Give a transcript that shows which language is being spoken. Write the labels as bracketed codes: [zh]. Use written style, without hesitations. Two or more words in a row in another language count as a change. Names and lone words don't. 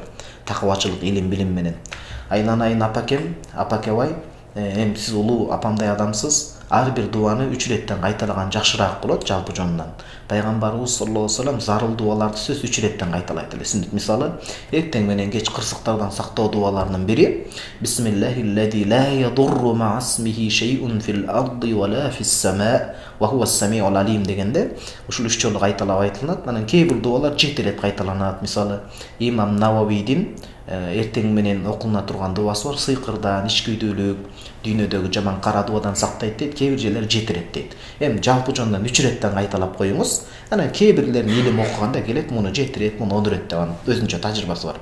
[ky] Такыбачылык, илим, билим менен. Айланайын апакем, апакебай, эми сиз улуу апамдай адамсыз. Ар бир дуаны 3 иреттен кайталаган жакшыраак болот жалпы жонунан. Пайгамбарыбыз [ar] صلى الله عليه وسلم [ky] зарыл дуаларды сөз 3 иреттен кайталайт эле. Сүннөт мисалы, эртең менен кеч кырсыктардан сактоо дуаларынын бири [ar] بسم الله الذي لا يضر مع اسمه شيء في الأرض ولا في السماء وهو السميع العليم [ky] дегенде ушул 3 жолу кайталап айтылат. Анан кээ бир дуалар 7 ирет кайталанат. Мисалы, Имам Нававийдин эртең менен окулуна турган дуасы бар, сыйкырдан, ичкүйдүүлүк, дүйнөдөгү жаман кара дубадан сактайт дейт, кээ бир жерлер 7 ирет дейт. Эми жалпы жонунан 3 иреттен кайталап коюңуз. Анан кээ бирлерин илим окуганда келет, муну 7 ирет, муну 10 ирет деп өзүнчө тажрыйбасы бар.